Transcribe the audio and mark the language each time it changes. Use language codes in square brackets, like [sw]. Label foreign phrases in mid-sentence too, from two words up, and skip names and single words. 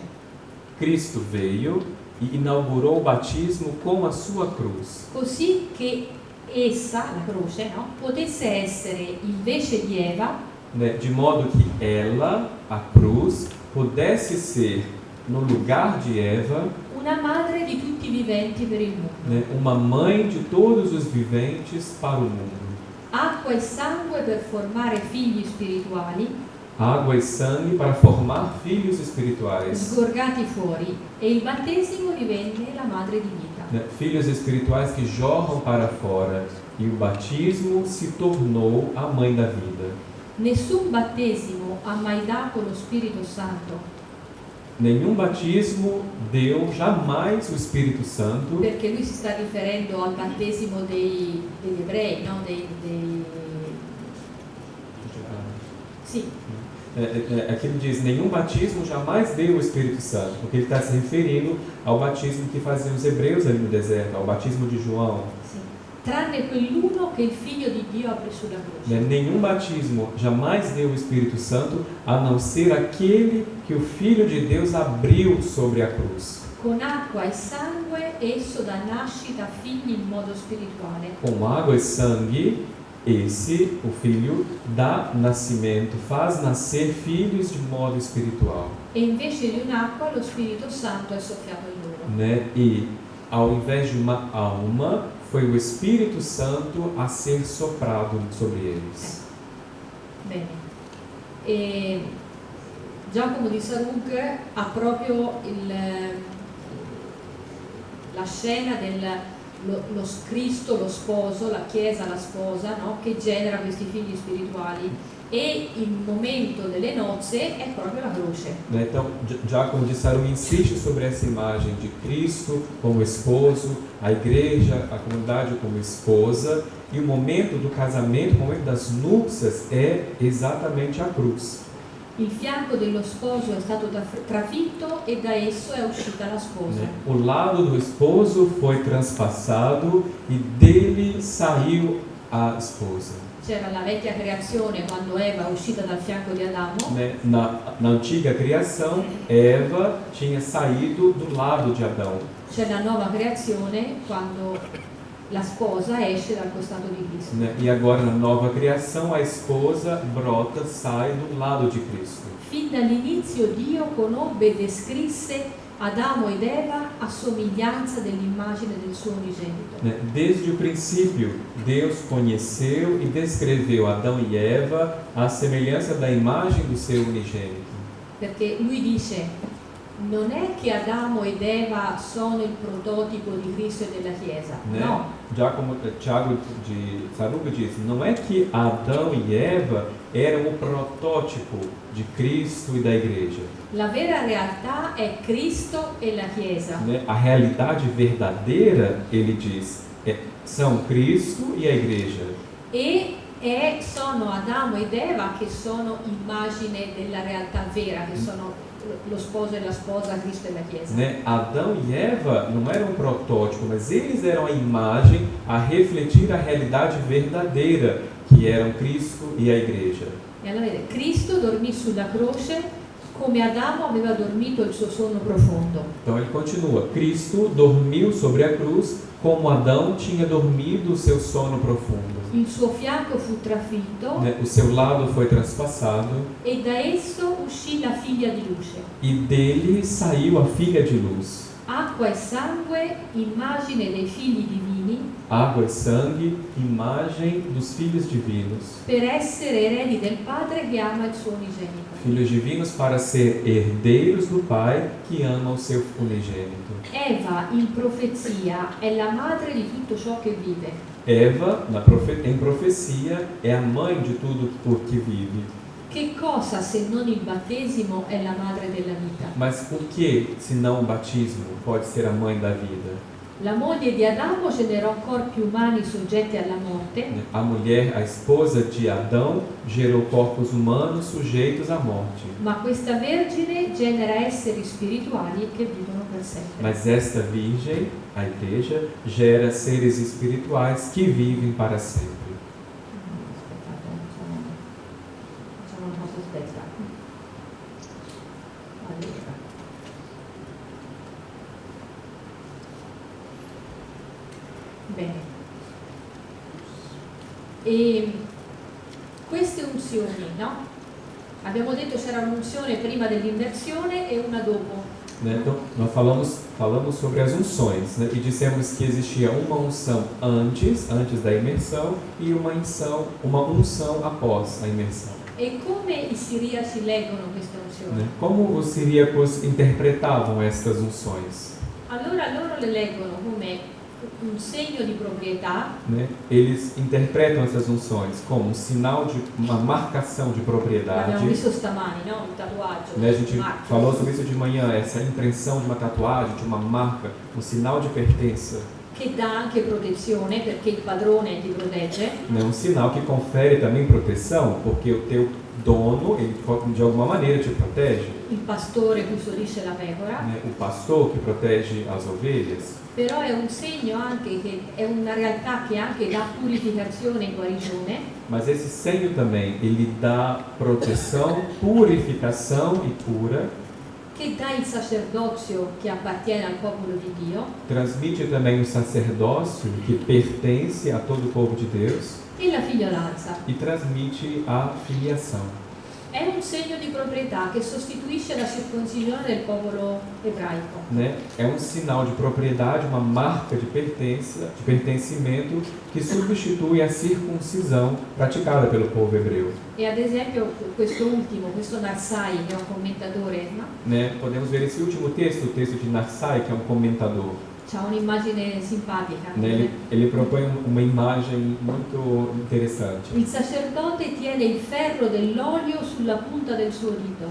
[pt] Cristo veio e inaugurou o batismo com a sua cruz. [it] Così che essa, la croce, no, potesse essere invece di Eva, [pt] Né? De modo que ela, a cruz, pudesse ser, no lugar de Eva, [it] una madre di tutti i viventi per il mondo. [pt] né, uma mãe de todos os viventes para o mundo. [it] Acqua e sangue per formare figli spirituali, [pt] Água e sangue para formar filhos espirituais. [it] sgorgati fuori, e il battesimo divenne la madre di vita. [pt] Né? Filhos espirituais que jorram para fora. E o batismo se tornou a mãe da vida. [it] Nessun battesimo ha mai dato lo Spirito Santo, [pt] Nenhum batismo deu jamais o Espírito Santo, [it] perché lui si sta riferendo al battesimo degli ebrei, no? Sì, [pt] aqui ele diz, nenhum batismo jamais deu o Espírito Santo, porque ele está se referindo ao batismo que faziam os hebreus ali no deserto, ao batismo de João. [it] sì. Tranne quell'uno che il Figlio di Dio aprì sulla croce. [pt] Né? Nenhum batismo jamais deu o Espírito Santo, a não ser aquele que o Filho de Deus abriu sobre a cruz. [it] Con acqua e sangue esso dà nascita a figli in modo spirituale. [pt] Com água e sangue, esse, o Filho, dá nascimento, faz nascer filhos de modo espiritual. [it] E invece di un'acqua lo Spirito Santo è soffiato in loro. [pt] Né? E, ao invés de uma alma, foi o Espírito Santo a ser soprado sobre eles. [it] Bene. E Giacomo di Sarugga ha proprio la scena lo Cristo, lo sposo, la Chiesa, la sposa, no? Che genera questi figli spirituali, e il momento delle nozze è proprio la croce. [pt] Né? Então, Giacomo de Sarugga insiste sobre essa imagem de Cristo como esposo, a igreja, a comunidade como esposa, e o momento do casamento, o momento das núpcias é exatamente a cruz. [it] Il fianco dello sposo è stato trafitto e da esso è uscita la sposa. [pt] Né? O lado do esposo foi transpassado e dele saiu a esposa. [it] C'era la vecchia creazione quando Eva è uscita dal fianco di Adamo. [pt] Né? Na antiga criação, Eva tinha saído do lado de Adão. [it] C'è la nuova creazione quando la sposa esce dal costato di Cristo. [pt] Né? E agora na nova criação, a esposa brota, sai do lado de Cristo. [it] Fin dall'inizio Dio conobbe e descrisse Adamo ed Eva a somiglianza dell'immagine del suo unigenito. [pt] Né? Desde o princípio, Deus conheceu e descreveu Adão e Eva à semelhança da imagem do seu unigênito. [it] Perché lui dice: non è che Adamo ed Eva sono il prototipo di Cristo e della Chiesa. [pt] Né? [it] No. [pt] Já como Tiago de Saruga diz, não é que Adão e Eva eram o protótipo de Cristo e da igreja. [it] La vera realtà è Cristo e la Chiesa. [pt] Né? A realidade verdadeira, ele diz, são Cristo e a igreja. [it] E sono Adamo ed Eva che sono immagine della realtà vera, che sono lo sposo e la sposa, Cristo e la Chiesa. [pt] Né? Adão e Eva não eram um protótipo, mas eles eram a imagem a refletir a realidade verdadeira, que eram Cristo e a igreja. [it] E allora vede, Cristo dormì sulla croce come Adamo aveva dormito il suo sonno profondo. [pt] Então ele continua, Cristo dormiu sobre a cruz como Adão tinha dormido o seu sono profundo. [it] Il suo fianco fu trafitto [pt] Né? O seu lado foi transpassado [it] e da esso uscì la figlia di luce. [pt] e dele saiu a filha de luz. [it] Acqua e sangue, immagine dei figli divini, [pt] Água e sangue, imagem dos filhos divinos. [it] per essere eredi del Padre che ama il suo unigenito. [pt] Filhos divinos para ser herdeiros do Pai que ama o seu unigênito. [it] Eva in profezia è la madre di tutto ciò che vive. [pt] Eva, em profecia, é a mãe de tudo por que vive. [it] Che cosa se non il battesimo è la madre della vita? [pt] Mas o que, se não o batismo, pode ser a mãe da vida? [it] La moglie di Adamo generò corpi umani soggetti alla morte, [pt] A mulher, a esposa de Adão, gerou corpos humanos sujeitos à morte. [it] ma questa vergine genera esseri spirituali che vivono per sempre. [pt] Mas esta virgem, a igreja, gera seres espirituais que vivem para sempre. [it] Aspettate, facciamo una cosa aspetta. Allora. Bene. E queste unzioni, no? Abbiamo detto c'era un'unzione prima dell'immersione e una dopo. [pt] Né? Então, nós falamos sobre as unções, né? E dissemos que existia uma unção antes da imersão e uma unção após a imersão. [it] E come i siriaci leggono queste unzioni? [pt] Né? Como os siríacos interpretavam estas unções? [it] Allora loro le leggono come un segno di proprietà, [pt] Né? Eles interpretam essas unções como um sinal de uma marcação de propriedade. [it] l'abbiamo visto stamani, no? Il tatuaggio, [pt] Né? A gente marca, falou sobre isso de manhã, essa impressão de uma tatuagem, de uma marca, um sinal de pertença. [it] che dà anche protezione perché il padrone ti protegge, [pt] Né? Um sinal que confere também proteção, porque o teu dono, ele de alguma maneira te protege. [it] il pastore custodisce la pecora, [pt] Né? O pastor que protege as ovelhas. [it] però è un segno anche che è una realtà che anche dà purificazione e guarigione, [pt] Mas esse senho também, ele dá proteção, purificação e cura. [it] che dà il sacerdozio che appartiene al popolo di Dio [pt] Transmite também o sacerdócio que pertence a todo o povo de Deus. [it] e la figliolanza. [pt] E transmite a filiação. [it] È un segno di proprietà che sostituisce la circoncisione del popolo ebraico. [pt] Né? É um sinal de propriedade, uma marca de pertencimento que substitui a circuncisão praticada pelo povo hebreu. [it] E ad esempio questo Narsai, che è un commentatore, no? [pt] Né? Podemos ver esse último texto, o texto de Narsai, que é um comentador. [it] C'ha un'immagine simpatica. [pt] Né? Ele propõe uma imagem muito interessante. [it] Il sacerdote tiene il ferro dell'olio sulla punta del suo dito.